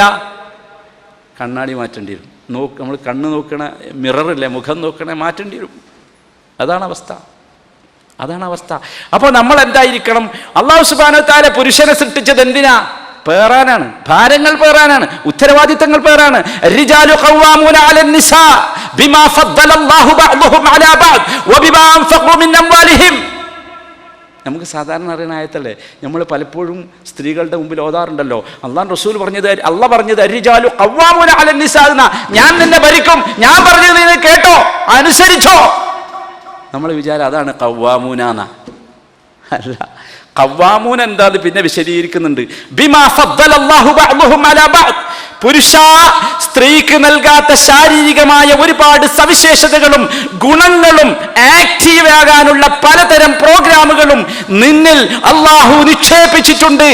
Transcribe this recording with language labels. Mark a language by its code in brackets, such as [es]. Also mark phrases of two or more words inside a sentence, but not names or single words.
[ml] കണ്ണാടി മാറ്റേണ്ടി വരും. നമ്മൾ കണ്ണ് നോക്കണ മിററില്ലേ, മുഖം നോക്കണേ മാറ്റേണ്ടി വരും. അതാണ് അവസ്ഥ. അപ്പോൾ നമ്മൾ എന്തായിരിക്കണം? അല്ലാഹു [ar] سبحانه وتعالى [ml] പുരുഷനെ സൃഷ്ടിച്ചത് എന്തിനാ? പേറാനാണ്, ഭാരങ്ങൾ പേറാനാണ്, ഉത്തരവാദിത്തങ്ങൾ പേറാണ്. [ar] الرجال قوامون على النساء بما فضل الله بعضهم على بعض وبما انفقوا من اموالهم. [ml] നമുക്ക് സാധാരണ അറിയുന്ന ആയത്തല്ലേ, നമ്മൾ പലപ്പോഴും സ്ത്രീകളുടെ മുമ്പിൽ ഓതാറുണ്ടല്ലോ. അള്ളാഹു റസൂൽ പറഞ്ഞത്, അള്ളാഹ് പറഞ്ഞത് [ar] الرجال قوامون على النساء, [ml] ഞാൻ നിന്നെ ഭരിക്കും, ഞാൻ പറഞ്ഞത് നീ കേട്ടോ, അനുസരിച്ചോ. നമ്മൾ വിചാരം അതാണ് ഖവ്വാമൂന. അല്ല, ഖവ്വാമൂൻ എന്താന്ന് പിന്നെ വിശദീകരിക്കുന്നുണ്ട്. [ar] بما فضل الله بعضهم على بعض. [ml] പുരുഷ, സ്ത്രീക്ക് നൽകാത്ത ശാരീരികമായ ഒരുപാട് സവിശേഷതകളും ഗുണങ്ങളും ആക്റ്റീവ് ആകാനുള്ള പലതരം പ്രോഗ്രാമുകളും നിന്നിൽ അള്ളാഹു നിക്ഷേപിച്ചിട്ടുണ്ട്.